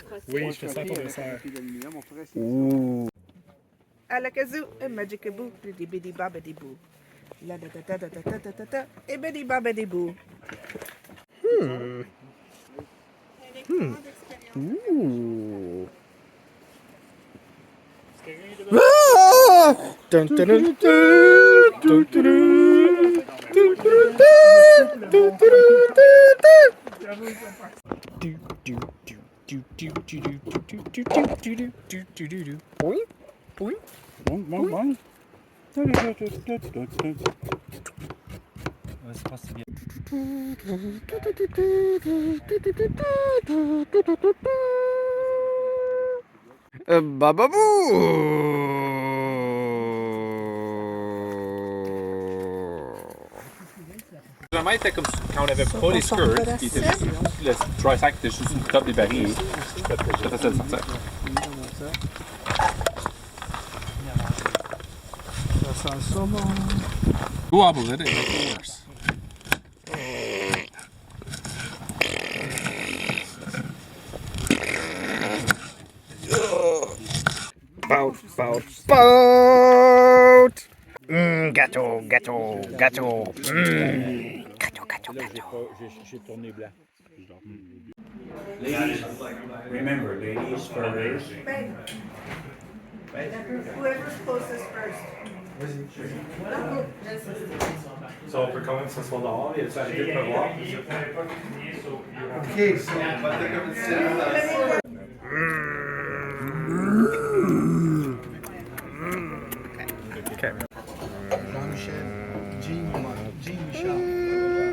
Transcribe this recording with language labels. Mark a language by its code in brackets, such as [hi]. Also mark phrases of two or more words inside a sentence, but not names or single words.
[fr] Oui, je fais ça pour le dessert. Ouh. À la kazoo, et magic boo, bidi bidi babidi boo. La da da da da da da da da, et bidi babidi boo. Ouh. Ah! Dun, dun, dun, dun, dun, dun, dun, dun, dun, dun, dun. Oui, oui. Bon, bon, bon. C'est pas si bien. Généralement, il était comme quand on n'avait pas les skirts, il était juste, le [en] dry sack [fr] était juste sur le top des barils. C'était facile de sortir. Ça sent ça, bon. [en] You wobble it, it makes it worse. Boat, boat, boat. [fr] Gâteau, gâteau, gâteau. Gâteau, gâteau, gâteau. J'ai tourné blanc. [en] Ladies, remember, ladies first. Whoever's closest first. [fr] Ça, on peut quand même s'asseoir dehors et ça arrêter de pleuvoir. [en] Ok, so, [fr] on va comme ça. Jean-Michel, Jean Michel.